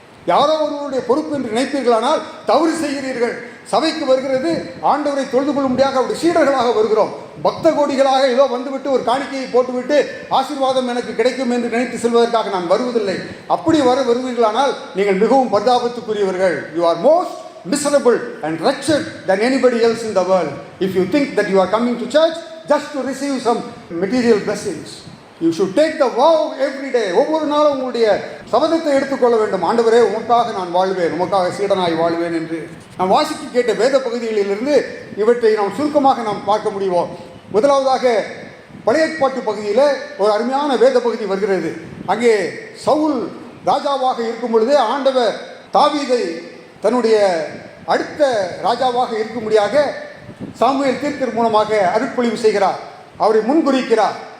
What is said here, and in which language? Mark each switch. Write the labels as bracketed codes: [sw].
[ta] யாரோ ஒருவருடைய பொறுப்பு என்று நினைப்பீர்களானால் தவறு செய்கிறீர்கள். சபைக்கு வருகிறது ஆண்டவரை தொழுது கொள்ளும்படியாக அவருடைய சீடர்களாக வருகிறோம். பக்த கோடிகளாக ஏதோ வந்துவிட்டு ஒரு காணிக்கையை போட்டுவிட்டு ஆசீர்வாதம் எனக்கு கிடைக்கும் என்று நினைத்து செல்வதற்காக நான் வருவதில்லை. அப்படி வருவீர்களானால் நீங்கள் மிகவும் பரிதாபத்துக்குரியவர்கள். [en] You are most miserable and wretched than anybody else in the world if you think that you are coming to church just to receive some material blessings. You should take the vow every day. [ta] ஒவ்வொரு நாளும் உங்களுடைய சபதத்தை எடுத்துக்கொள்ள வேண்டும். ஆண்டவரே, உமக்காக நான் வாழ்வேன், உமக்காக சீடனாய் வாழ்வேன் என்று. நாம் வாசிக்க கேட்ட வேத பகுதிகளிலிருந்து இவற்றை நாம் சுருக்கமாக நாம் பார்க்க முடியும். முதலாவதாக பழைய ஏற்பாட்டு பகுதியில் ஒரு அருமையான வேத பகுதி வருகிறது. அங்கே சவுல் ராஜாவாக இருக்கும் பொழுது ஆண்டவர் தாவீதை தன்னுடைய அடுத்த ராஜாவாக இருக்கும்படியாக சாமுவேல் தீர்க்கர் மூலமாக அருட்பொழிவு செய்கிறார், அவரை முன்குறிக்கிறார்.